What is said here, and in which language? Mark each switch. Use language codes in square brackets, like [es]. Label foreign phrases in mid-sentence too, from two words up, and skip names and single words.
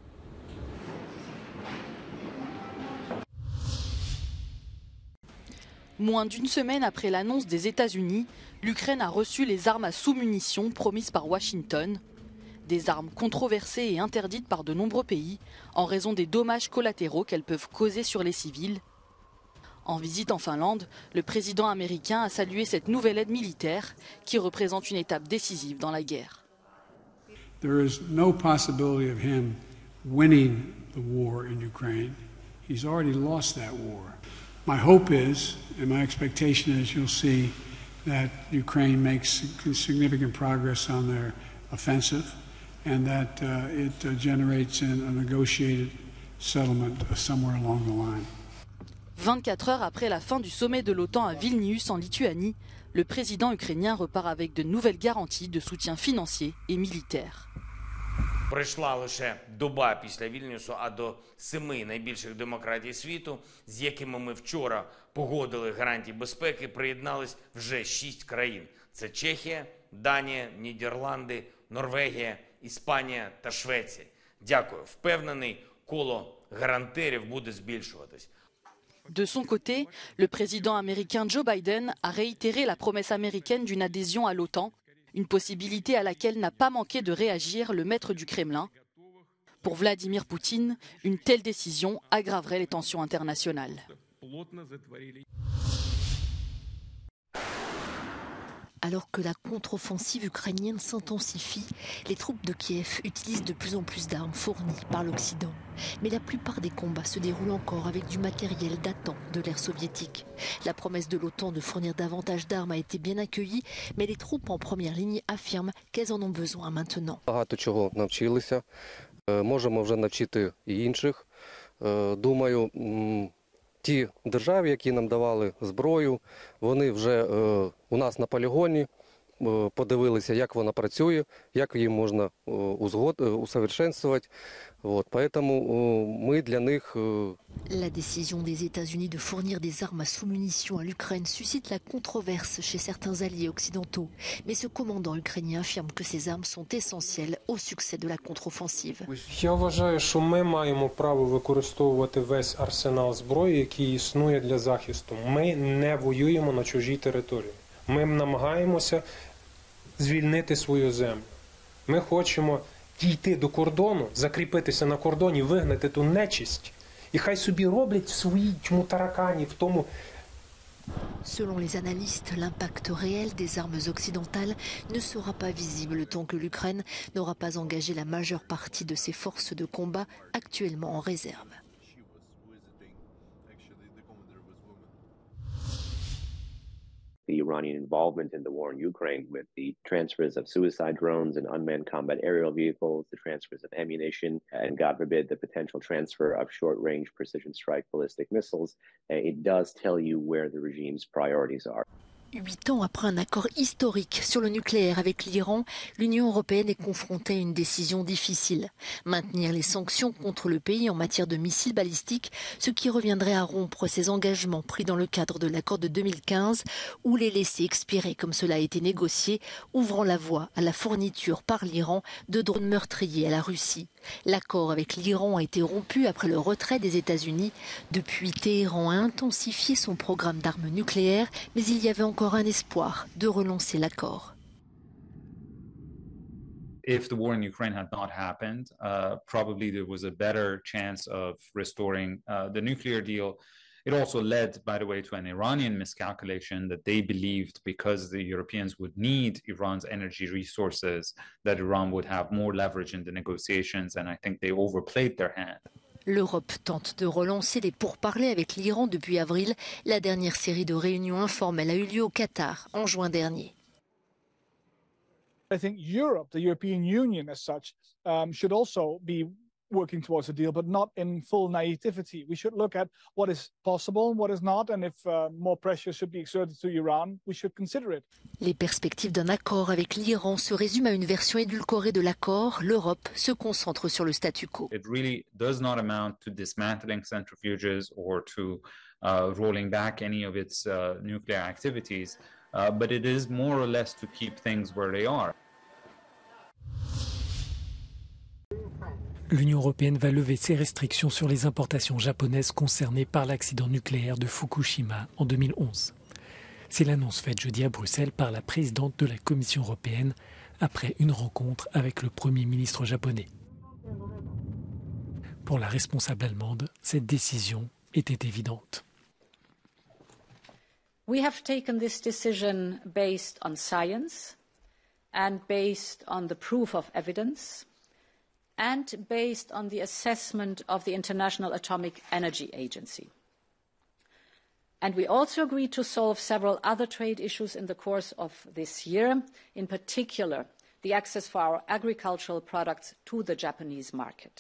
[fr] Moins d'une semaine après l'annonce des États-Unis, l'Ukraine a reçu les armes à sous-munitions promises par Washington. Des armes controversées et interdites par de nombreux pays en raison des dommages collatéraux qu'elles peuvent causer sur les civils. En visite en Finlande, le président américain a salué cette nouvelle aide militaire qui représente une étape décisive dans la guerre. [en] There is no possibility of him winning the war in Ukraine. He's already lost that war. My hope is, and my expectation is, you'll see that Ukraine makes significant progress on their offensive and that it generates a negotiated settlement somewhere along the line. [fr] 24 heures après la fin du sommet de l'OTAN à Vilnius en Lituanie, le président ukrainien repart avec de nouvelles garanties de soutien financier et militaire. [uk] Пройшла лише доба після Вільнюсу, а до 7 найбільших демократій світу, з якими ми вчора погодили гарантії безпеки, приєднались вже 6 країн. Це Чехія, Данія, Нідерланди, Норвегія, Іспанія та Швеція. Дякую. Впевнений, коло гарантерів буде збільшуватись. [fr] De son côté, le président américain Joe Biden a réitéré la promesse américaine d'une adhésion à l'OTAN, une possibilité à laquelle n'a pas manqué de réagir le maître du Kremlin. Pour Vladimir Poutine, une telle décision aggraverait les tensions internationales. Alors que la contre-offensive ukrainienne s'intensifie, les troupes de Kiev utilisent de plus en plus d'armes fournies par l'Occident. Mais la plupart des combats se déroulent encore avec du matériel datant de l'ère soviétique. La promesse de l'OTAN de fournir davantage d'armes a été bien accueillie, mais les troupes en première ligne affirment qu'elles en ont besoin maintenant. [uk] Багато чого навчилися, можемо вже навчити і інших. Думаю, ті держави, які нам давали зброю, вони вже у нас на полігоні подивилися, як вона працює, як її можна усовершенствувати. [ru] Поэтому мы для них... [fr] La décision des États-Unis de fournir des armes à sous-munitions à l'Ukraine suscite la controverse chez certains alliés occidentaux. Mais ce commandant ukrainien affirme que ces armes sont essentielles au succès de la contre-offensive. [uk] Я вважаю, що ми маємо право використовувати весь арсенал зброї, який існує для захисту. Ми не воюємо на чужій території. Ми намагаємося звільнити свою землю. Ми хочемо дійти до кордону, закріпитися на кордоні, вигнати ту нечисть. І хай собі роблять в своїй таракані, в тому [fr] Selon les analystes, l'impact réel des armes occidentales ne sera pas visible tant que l'Ukraine n'aura pas engagé la majeure partie de ses forces de combat actuellement en réserve. [en] The Iranian involvement in the war in Ukraine with the transfers of suicide drones and unmanned combat aerial vehicles, the transfers of ammunition, and God forbid, the potential transfer of short-range precision strike ballistic missiles, it does tell you where the regime's priorities are. [fr] 8 ans après un accord historique sur le nucléaire avec l'Iran, l'Union européenne est confrontée à une décision difficile. Maintenir les sanctions contre le pays en matière de missiles balistiques, ce qui reviendrait à rompre ses engagements pris dans le cadre de l'accord de 2015 ou les laisser expirer comme cela a été négocié, ouvrant la voie à la fourniture par l'Iran de drones meurtriers à la Russie. L'accord avec l'Iran a été rompu après le retrait des États-Unis. Depuis, Téhéran a intensifié son programme d'armes nucléaires, mais il y avait encore un espoir de relancer l'accord. [en] If the war in Ukraine had not happened, probably there was a better chance of restoring the nuclear deal. It also led, by the way, to an Iranian miscalculation that they believed because the Europeans would need Iran's energy resources, that Iran would have more leverage in the negotiations, and I think they overplayed their hand. [fr] L'Europe tente de relancer les pourparlers avec l'Iran depuis avril. La dernière série de réunions informelles a eu lieu au Qatar en juin dernier. [en] I think Europe, the European Union as such, should also be working towards a deal, but not in full naivety. We should look at what is possible and what is not, and if more pressure should be exerted to Iran, we should consider it. [fr] Les perspectives d'un accord avec l'Iran se résument à une version édulcorée de l'accord. L'Europe se concentre sur le statu quo. [en] It really does not amount to dismantling centrifuges or to rolling back any of its nuclear activities, but it is more or less to keep things where they are. [fr] L'Union européenne va lever ses restrictions sur les importations japonaises concernées par l'accident nucléaire de Fukushima en 2011. C'est l'annonce faite jeudi à Bruxelles par la présidente de la Commission européenne après une rencontre avec le Premier ministre japonais. Pour la responsable allemande, cette décision était évidente. [en] We have taken this decision based on science and based on the proof of evidence, and based on the assessment of the International Atomic Energy Agency. And we also agreed to solve several other trade issues in the course of this year, in particular the access for our agricultural products to the Japanese market.